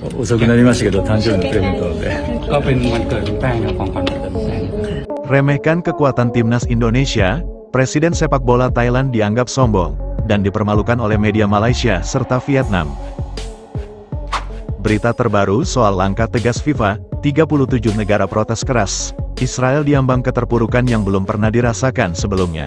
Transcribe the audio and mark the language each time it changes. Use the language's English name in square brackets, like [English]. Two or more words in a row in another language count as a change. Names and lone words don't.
[Japanese] 遅くなりましたけど、誕生日のプレゼントなので。 [Thai] ก็เป็นวันเกิดคุณแป้งนะของขวัญวันเกิดคุณแป้ง [Indonesian] Remehkan kekuatan timnas Indonesia, Presiden sepak bola Thailand dianggap sombong, dan dipermalukan oleh media Malaysia serta Vietnam. Berita terbaru soal langkah tegas FIFA, 37 negara protes keras. Israel diambang keterpurukan yang belum pernah dirasakan sebelumnya.